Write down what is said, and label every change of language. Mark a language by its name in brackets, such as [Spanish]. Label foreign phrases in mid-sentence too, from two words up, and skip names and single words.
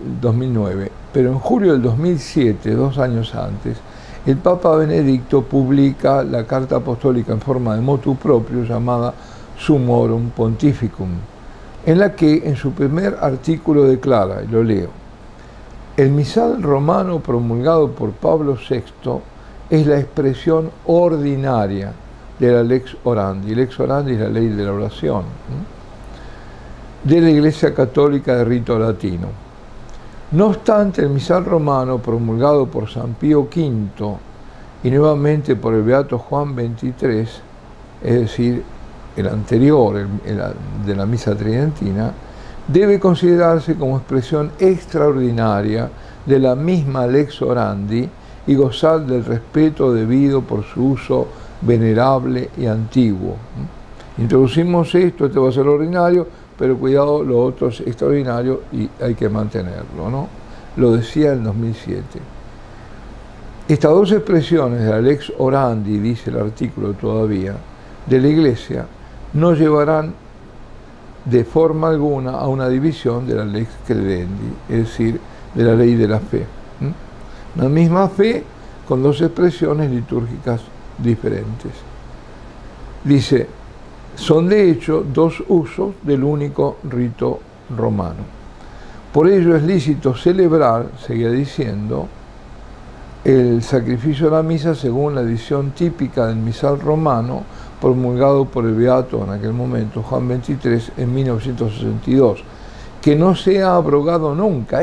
[Spanish] 2009, pero en julio del 2007, 2 años antes, el Papa Benedicto publica la carta apostólica en forma de [Latin] motu proprio [Spanish] llamada Summorum Pontificum, en la que en su primer artículo declara, y lo leo: el misal romano promulgado por Pablo VI es la expresión ordinaria de la [Latin] lex orandi. Lex orandi [Spanish] es la ley de la oración, de la Iglesia Católica de rito latino. No obstante, el misal romano promulgado por San Pío V y nuevamente por el Beato Juan XXIII, es decir, el anterior, de la misa tridentina, debe considerarse como expresión extraordinaria de la misma [Latin] lex orandi [Spanish] y gozar del respeto debido por su uso venerable y antiguo. Introducimos esto, este va a ser ordinario, pero cuidado, lo otro es extraordinario y hay que mantenerlo, ¿no? Lo decía en 2007. Estas 2 expresiones de la [Latin] lex orandi, [Spanish] dice el artículo todavía, de la Iglesia, no llevarán de forma alguna a una división de la [Latin] lex credendi, [Spanish] es decir, de la ley de la fe. La misma fe con 2 expresiones litúrgicas diferentes. Dice, son de hecho dos usos del único rito romano. Por ello es lícito celebrar, seguía diciendo, el sacrificio de la misa según la edición típica del misal romano promulgado por el beato en aquel momento, Juan XXIII, en 1962, que no se ha abrogado nunca.